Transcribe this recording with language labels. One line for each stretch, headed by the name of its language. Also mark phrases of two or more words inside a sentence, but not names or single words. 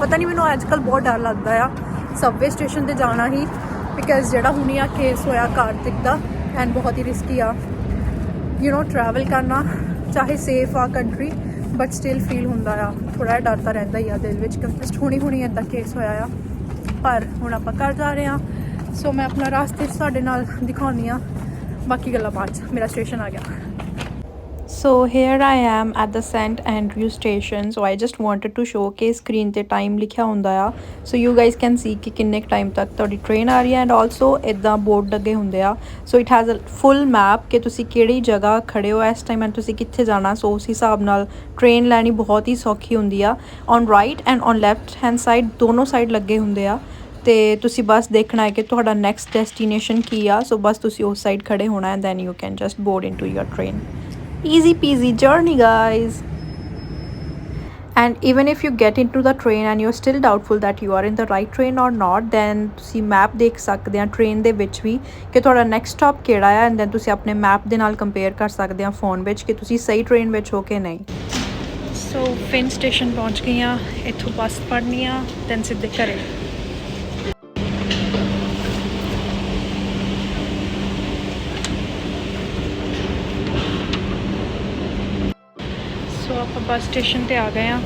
Punjabi: ਪਤਾ ਨਹੀਂ ਮੈਨੂੰ ਅੱਜ ਕੱਲ੍ਹ ਬਹੁਤ ਡਰ ਲੱਗਦਾ ਆ
English: subway station
Punjabi: ਤੇ ਜਾਣਾ ਹੀ, ਬਿਕਾਜ਼ ਜਿਹੜਾ ਹੁਣੀ ਆ ਕੇਸ ਹੋਇਆ ਕਾਰਤਿਕ ਦਾ ਐਂਡ ਬਹੁਤ ਹੀ ਰਿਸਕੀ ਆ ਟਰੈਵਲ ਕਰਨਾ। ਚਾਹੇ ਸੇਫ ਆ ਕੰਟਰੀ
English: but still feel
Punjabi: ਹੁੰਦਾ ਆ, ਥੋੜ੍ਹਾ ਜਿਹਾ ਡਰ ਤਾਂ ਰਹਿੰਦਾ ਹੀ ਆ ਦਿਲ ਵਿੱਚ, ਕਿਉਂਕਿ ਜਸਟ ਹੁਣੀ ਇੱਦਾਂ ਕੇਸ ਹੋਇਆ ਆ। ਪਰ ਹੁਣ ਆਪਾਂ ਘਰ ਜਾ ਰਹੇ ਹਾਂ, ਸੋ ਮੈਂ ਆਪਣਾ ਰਾਸਤੇ 'ਚ ਤੁਹਾਡੇ ਨਾਲ ਦਿਖਾਉਂਦੀ ਹਾਂ, ਬਾਕੀ ਗੱਲਾਂ ਬਾਅਦ 'ਚ। ਮੇਰਾ ਸਟੇਸ਼ਨ ਆ ਗਿਆ।
English: So here I am at the St Andrew station. So I just wanted to show
Punjabi: ਕਿ screen ਤੇ time ਲਿਖਿਆ ਹੁੰਦਾ ਆ,
English: so you guys can see
Punjabi: ਕਿ ਕਿੰਨੇ ਟਾਈਮ ਤੱਕ ਤੁਹਾਡੀ ਟ੍ਰੇਨ ਆ ਰਹੀ ਹੈ।
English: and also
Punjabi: ਇੱਦਾਂ ਬੋਰਡ ਲੱਗੇ ਹੁੰਦੇ ਆ,
English: so it has a full map
Punjabi: ਕਿ ਤੁਸੀਂ ਕਿਹੜੀ ਜਗ੍ਹਾ ਖੜੇ ਹੋ ਇਸ ਟਾਈਮ ਐਂਡ ਤੁਸੀਂ ਕਿੱਥੇ ਜਾਣਾ। ਸੋ ਉਸ ਹਿਸਾਬ ਨਾਲ ਟ੍ਰੇਨ ਲੈਣੀ ਬਹੁਤ ਹੀ ਸੌਖੀ ਹੁੰਦੀ ਆ।
English: on right and on left hand side
Punjabi: ਦੋਨੋਂ ਸਾਈਡ ਲੱਗੇ ਹੁੰਦੇ ਆ, ਤੇ ਤੁਸੀਂ ਬਸ ਦੇਖਣਾ ਹੈ ਕਿ ਤੁਹਾਡਾ
English: next destination
Punjabi: ਕੀ ਆ। ਸੋ ਬਸ ਤੁਸੀਂ ਉਸ ਸਾਈਡ ਖੜੇ ਹੋਣਾ
English: and then you can just board into your train. Easy peasy journey guys. And even if you get into the train and you're still doubtful that you are in the right train or not, then
Punjabi: ਤੁਸੀਂ ਮੈਪ ਦੇਖ ਸਕਦੇ ਆ ਟ੍ਰੇਨ ਦੇ ਵਿੱਚ ਵੀ ਕਿ ਤੁਹਾਡਾ
English: next stop
Punjabi: ਕਿਹੜਾ ਆ,
English: and then
Punjabi: ਤੁਸੀਂ ਆਪਣੇ ਮੈਪ ਦੇ ਨਾਲ ਕੰਪੇਅਰ ਕਰ ਸਕਦੇ ਆ ਫੋਨ ਵਿੱਚ ਕਿ ਤੁਸੀਂ ਸਹੀ ਟ੍ਰੇਨ ਵਿੱਚ ਹੋ ਕਿ ਨਹੀਂ। ਸੋ ਫਿਨ ਸਟੇਸ਼ਨ ਪਹੁੰਚ ਗਈ ਆ, ਇੱਥੋਂ ਬੱਸ ਫੜਨੀ ਆ ਦੈਨ ਸਿੱਧੇ ਘਰੇ। ਸੋ ਆਪਾਂ
English: bus station
Punjabi: ਤੇ ਆ ਗਏ ਆ।